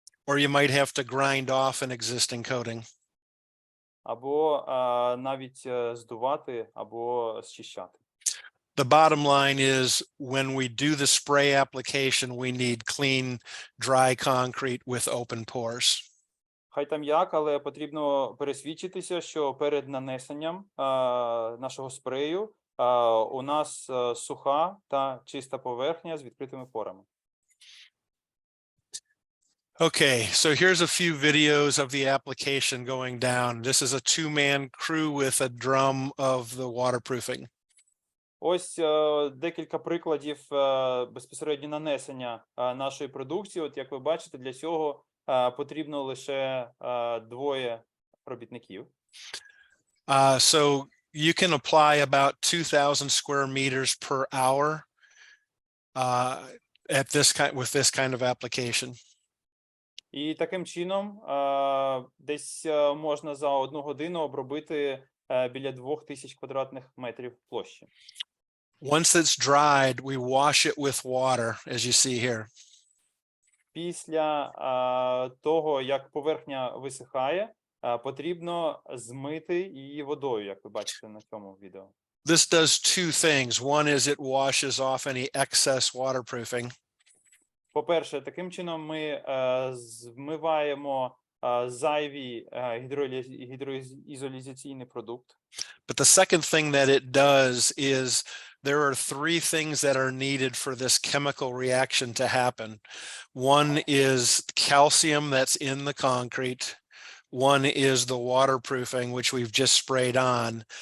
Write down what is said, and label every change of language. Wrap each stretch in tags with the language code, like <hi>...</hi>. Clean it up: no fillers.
<en>Or you might have to grind off an existing coating.</en> <uk>або навіть здувати або зчищати.</uk> <en>The bottom line is when we do the spray application, we need clean, dry concrete with open pores.</en> <uk>Хай там як, але потрібно пересвідчитися, що перед нанесенням нашого спрею у нас суха та чиста поверхня з відкритими порами.</uk> <en>Okay, so here's a few videos of the application going down. This is a two-man crew with a drum of the waterproofing.</en> <uk>Ось декілька прикладів безпосередньо нанесення нашої продукції. От як ви бачите, для цього потрібно лише двоє робітників.</uk> <en>So you can apply about 2,000 square meters per hour with this kind of application.</en> <uk>І таким чином десь можна за 1 годину обробити біля 2000 квадратних метрів площі.</uk> <en>Once it's dried, we wash it with water, as you see here.</en> <uk>Після того, як поверхня висихає, потрібно змити її водою, як ви бачите на цьому відео.</uk> <en>This does two things. One is it washes off any excess waterproofing.</en> <uk>По-перше, таким чином ми змиваємо зайвий гідроізоляційний продукт.</uk> <en>But the second thing that it does is there are 3 things that are needed for this chemical reaction to happen. One is calcium that's in the concrete. One is the waterproofing, which we've just sprayed on.</en>